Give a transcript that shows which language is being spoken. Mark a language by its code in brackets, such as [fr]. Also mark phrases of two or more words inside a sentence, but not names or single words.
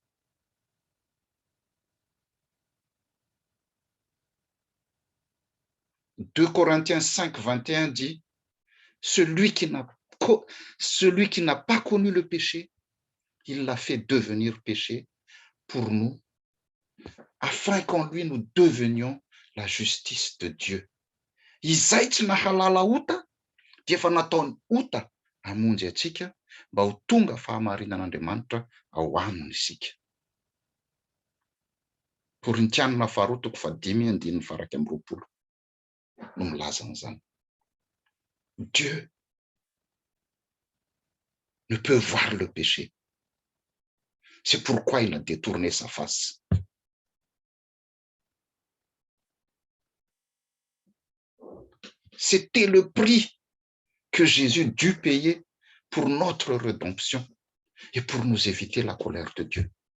[fr] « 2 Corinthiens 5, 21 dit, celui qui n'a pas connu le péché, il l'a fait devenir péché pour nous, afin qu'en lui nous devenions la justice de Dieu. [mg] » Izay tsy nahalala ota, dia efa nataony ota hamonjy atsika mba ho tonga fahamarinan'Andriamanitra ao aminy isika. Korintianina faharoa toko 5:20 no milaza an'izany. [fr] Dieu ne peut voir le péché. C'est pourquoi il a détourné sa face. C'était le prix que Jésus dut payer pour notre rédemption et pour nous éviter la colère de Dieu.